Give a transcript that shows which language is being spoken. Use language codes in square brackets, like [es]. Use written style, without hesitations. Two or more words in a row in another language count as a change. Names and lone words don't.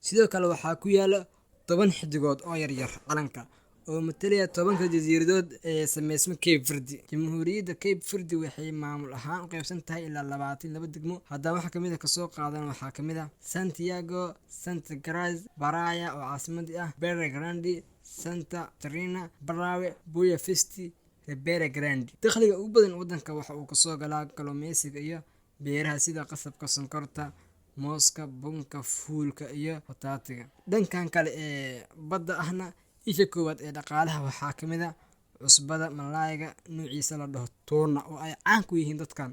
[so] Sidoo kale waxaa ku yaala 10 xidigood oo yaryar calanka oo matalaya 10 jasiiradood ee sameysma Cape Verde. Jamhuuriyadda Cape Verde waxay maamul ahaan u qaybsan tahay ilaa 22 degmo. Haddaba waxa kamid ah kasoo qaadan waxaa kamid ah Santiago, Santa Cruz, Praia oo caasimad ah, Beira Grande, Santa Catarina, Brave, Boa Vista, Ribeira Grande. Dakhliga ugu badan waddanka waxa uu kasoo galaa kalluumeysiga iyo beeraha sida qasabka, sonkorta, mooska, bunka, fuulka iyo bataatiga. Dhankan kale ee badda ahna isha koowaad ee dhaqaalaha waxaa kamid ah cusbada Malayga nuuciisa la dhaho tuna oo ay caan ku yihiin dadkan.